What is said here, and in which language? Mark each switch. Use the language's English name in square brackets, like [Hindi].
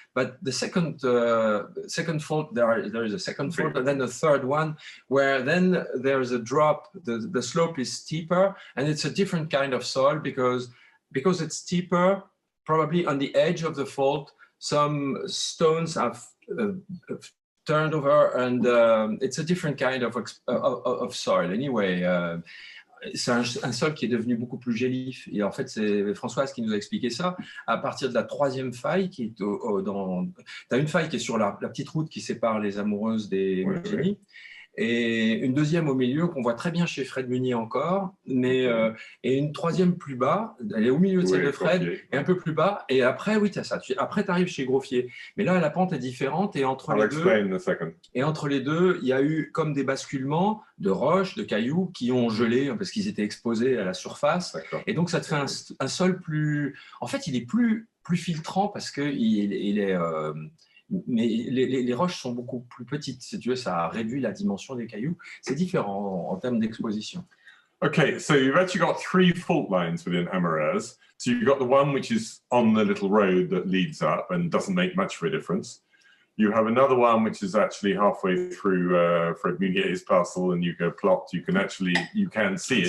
[English] But the second fault, there is a second fault, and then the third one, where then there's a drop. The slope is steeper, and it's a different kind of soil because it's steeper. Probably on the edge of the fault, some stones have turned over, and it's a different kind of soil. Anyway, [French] c'est un sol qui est devenu beaucoup plus gélif. Et en fait, c'est Françoise qui nous a expliqué ça à partir de la troisième faille qui est t'as une faille qui est sur la petite route qui sépare les Amoureuses des Musigny. Et une deuxième au milieu qu'on voit très bien chez Fred Munier encore, mais et une troisième plus bas, elle est au milieu de celle de Fred, et un peu plus bas, et après, oui, tu as ça. Après, tu arrives chez Groffier. Mais là, la pente est différente, et entre les deux, il y a eu comme des basculements de roches, de cailloux qui ont gelé, parce qu'ils étaient exposés à la surface. Et donc, ça te fait un sol plus... En fait, il est plus filtrant parce qu'il est... mais les roches sont beaucoup plus petites. Si tu veux, ça réduit la dimension des cailloux. C'est différent en termes d'exposition. [English] Okay, so you've actually got three fault lines within Amoureuses. So you've got the one which is on the little road that leads up and doesn't make much of a difference. You have another one which is actually halfway through Fred Munier's parcel, and you go plot. You can see it.